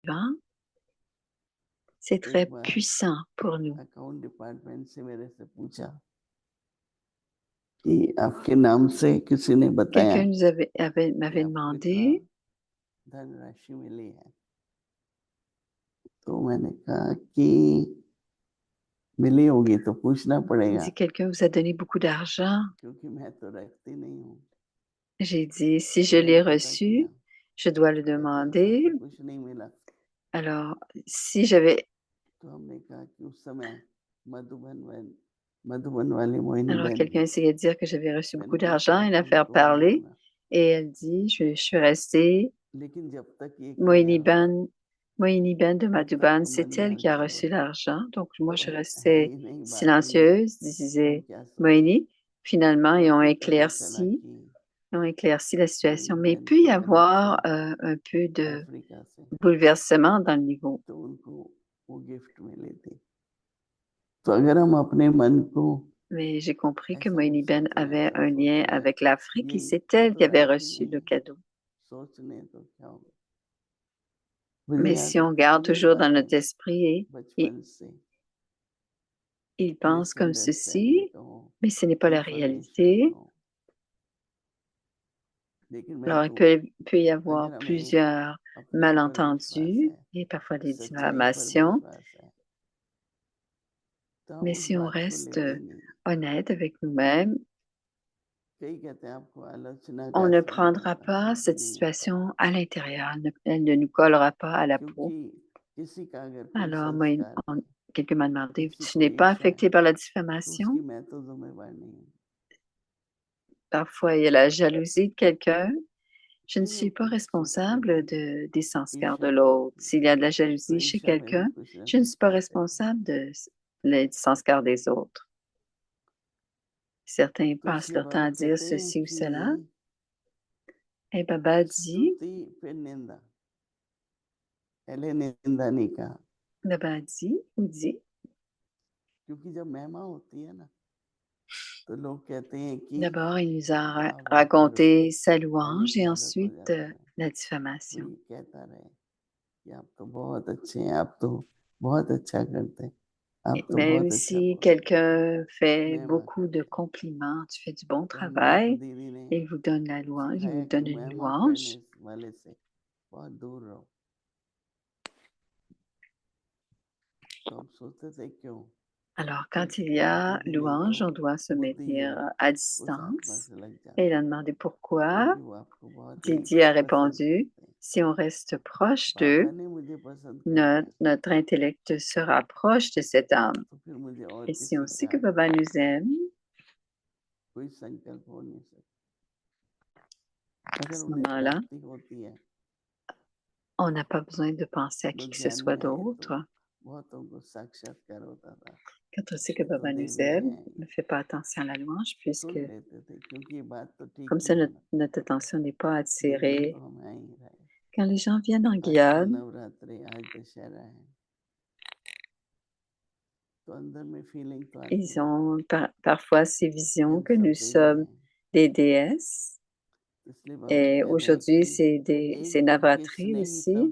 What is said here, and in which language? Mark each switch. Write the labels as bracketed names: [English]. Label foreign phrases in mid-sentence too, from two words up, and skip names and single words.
[French] c'est [Hindi] एक [French] très [Hindi] बार [French] puissant pour nous. [English] account department [Hindi] से मेरे से पूछा कि आपके नाम से किसी ने बताया [French] Quelqu'un [Hindi] कि [French] m'avait [Hindi] आपको इतना [French] demandé, [Hindi] धनराशि मिली है। तो मैंने कहा कि मिली होगी तो पूछना [French] il [Hindi] पड़ेगा [French] dit, quelqu'un vous a donné beaucoup d'argent. [Hindi] क्योंकि मैं तो रखती नहीं हूँ। [French] J'ai dit, si [Hindi] तो [French] je [Hindi] मैंने [French] l'ai [Hindi] पता किया, [French] reçu, je dois le [Hindi] कहते ऐसा [French] demander. [Hindi] तो कुछ नहीं मिला। [French] Alors, si j'avais, [Hindi] तो हमने कहा कि उस समय मधुबन वाली मोहिनी [French] alors [Hindi] बहन [French] quelqu'un [Hindi] थी। [French] essayait de dire que j'avais reçu [Hindi] मैंने [French] beaucoup [Hindi] कहा [French] d'argent, une [Hindi] शायद [French] affaire [Hindi] उनको मिला [French] parler, [Hindi] होगा। [French] et elle dit, je suis restée, [Hindi] लेकिन जब तक ये क्लियर [French] Moïni Ben de [Hindi] तब तक [French] Madouban, [Hindi] तो मन [French] c'est [Hindi] में [French] elle qui a [Hindi] हलचल [French] reçu [Hindi] होती [French] l'argent. Donc, moi, je [Hindi] है [French] restais [Hindi] ही नहीं, बात ही नहीं, [French] silencieuse, [Hindi] हम [French] disait [Hindi] क्या सोचे। [French] Moïni. Finalement, [Hindi] तब [French] ils [Hindi] फिर पता चला कि [French] ont éclairci la situation. [Hindi] मोहिनी [French] Mais il [Hindi] बहन [French] peut y [Hindi] की [French] avoir [Hindi] कनेक्शन [French] un peu de [Hindi] अफ्रीका से, [French] bouleversement dans le niveau. [Hindi] तो उनको वो गिफ्ट मिली थी। तो अगर हम अपने मन को [French] Mais j'ai compris que [Hindi] ऐसा बोल [French] Moïni Ben [Hindi] सकते हैं, [French] avait [Hindi] ऐसा [French] un [Hindi] सोच [French] lien [Hindi] लें, [French] avec l'Afrique [Hindi] ये [French] et c'est elle [Hindi] तो [French] qui avait [Hindi] राइट ही [French] reçu [Hindi] नहीं [French] le [Hindi] है, [French] cadeau. [Hindi] सोचने तो क्या होगा। मुझे [French] Mais [Hindi] याद [French] si [Hindi] है [French] on garde [Hindi] कितनी [French] toujours dans [Hindi] बातें [French] notre esprit, et [Hindi] बचपन से [French] il pense comme [Hindi] मिसअंडरस्टैंडिंग [French] ceci, [Hindi] कहो, [French] mais ce n'est pas la [Hindi] इंफॉर्मेशन [French] réalité. [Hindi] कहो, लेकिन मैं [French] Alors, [Hindi] तो [French] peut y avoir [Hindi] अगर हमें [French] plusieurs [Hindi] अपने ऊपर विश्वास [French] malentendus [Hindi] है, [French] et parfois des [Hindi] सच्चाई पर [French] diffamations, [Hindi] विश्वास है, तो हम [French] mais [Hindi] उस [French] si on [Hindi] बात को [French] reste [Hindi] लेते नहीं। [French] honnête avec nous-mêmes, [Hindi] कई कहते हैं आपको आलोचना [French] on [Hindi] का [French] ne [Hindi] असर नहीं [French] prendra [Hindi] होता, [French] pas [Hindi] कुछ भी [French] cette [Hindi] नहीं होता, [French] situation à l'intérieur. Elle ne nous collera pas à la peau. [Hindi] क्योंकि किसी का अगर कोई [French] Alors, [Hindi] संस्कार है, [French] quelqu'un m'a demandé, [Hindi] किसी [French] tu [Hindi] को [French] n'es pas [Hindi] ईर्ष्या [French] affecté [Hindi] है, [French] par la [Hindi] तो उसकी [French] diffamation? [Hindi] मैं तो जिम्मेवार नहीं हूँ। [French] Parfois, il y a la jalousie de quelqu'un. Je ne [Hindi] नहीं वो [French] suis pas [Hindi] कुछ सोचते [French] responsable [Hindi] नहीं, [French] des sanskars de [Hindi] ईर्ष्या [French] l'autre. [Hindi] करते हैं, [French] S'il y a de la [Hindi] तो [French] jalousie chez [Hindi] ईर्ष्या में भी [French] quelqu'un, [Hindi] कुछ ना [French] je ne [Hindi] कुछ [French] suis pas [Hindi] पाते हैं। [French] responsable des sanskars des autres. Certains [Hindi] तो [French] passent [Hindi] इसलिए [French] leur temps [Hindi] बाबा [French] à dire [Hindi] कहते हैं [French] ceci ou cela. [Hindi] कि [French] Et Baba dit, [Hindi] स्तुति फिर निंदा, पहले निंदा नहीं कहा, [French] Baba dit, ou dit, [Hindi] क्योंकि जब महिमा होती है ना, तो लोग कहते हैं कि [French] d'abord, il nous a [Hindi] वाह वाह करो, [French] raconté sa [Hindi] पहले [French] louange [Hindi] की [French] et [Hindi] आदत हो [French] ensuite [Hindi] जाता है, [French] la diffamation. [Hindi] कोई कहता रहे कि आप तो बहुत अच्छे हैं, आप तो बहुत अच्छा करते हैं, आप [French] Et [Hindi] तो [French] même [Hindi] बहुत अच्छा [French] si [Hindi] बोलते हैं, [French] quelqu'un fait [Hindi] महिमा [French] beaucoup de [Hindi] करते हैं। [French] compliments, tu fais du bon [Hindi] तो हमें एक [French] travail, [Hindi] दीदी ने [French] il vous donne la louange, il vous [Hindi] सिखाया कि [French] donne une [Hindi] महिमा [French] louange. [Hindi] करने वाले से बहुत दूर रहो। तो हम सोचते थे क्यों, [French] Alors, [Hindi] तो [French] quand il y [Hindi] वो [French] a [Hindi] दीदी ने तो [French] louange, on doit se [Hindi] बुद्धि जो [French] maintenir [Hindi] है [French] à [Hindi] उस आत्मा [French] distance. [Hindi] से लग [French] Et il [Hindi] जाती [French] a [Hindi] है, [French] demandé pourquoi. [Hindi] क्योंकि वो आपको बहुत ही [French] Didi a [Hindi] पसंद [French] répondu, [Hindi] करते हैं। [French] si on reste proche [Hindi] बाबा [French] d'eux, [Hindi] ने मुझे पसंद करना है, [French] notre intellect se rapproche de cette âme. [Hindi] तो फिर मुझे और [French] Et si on [Hindi] किसी [French] sait [Hindi] का [French] que Baba nous aime, [Hindi] कोई संकल्प हो नहीं सकता। [French] à [Hindi] अगर [French] ce [Hindi] उन्हें [French] moment-là, [Hindi] प्राप्ति होती है, [French] on n'a pas besoin de penser à qui [Hindi] लोग [French] que ce [Hindi] ध्यान [French] soit [Hindi] में आए तो [French] d'autre. [Hindi] बहुतों को साक्षात्कार होता था, [French] Quand on sait que [Hindi] ये तो [French] Baba nous [Hindi] देवी [French] aime, [Hindi] हैं, [French] on ne fait pas attention à la louange puisque [Hindi] सुन लेते थे, क्योंकि ये बात तो ठीक [French] comme [Hindi] ही [French] ça, [Hindi] है ना, [French] notre attention n'est pas [Hindi] दिन भर तो [French] attirée. [Hindi] हम आ ही रहे। [French] Quand les gens viennent en [Hindi] आज तो [French] Guyane, [Hindi] नवरात्रि, आज दशहरा है, तो अंदर में फीलिंग तो आती [French] ils [Hindi] है [French] ont parfois ces [Hindi] कि [French] visions [Hindi] हम [French] que nous [Hindi] सब देवी [French] sommes [Hindi] हैं। [French] des déesses. [Hindi] इसलिए बाबा [French] Et [Hindi] कह रहे हैं [French] aujourd'hui, [Hindi] कि [French] c'est [Hindi] एक दिन के [French] Navratri [Hindi] स्नेही तब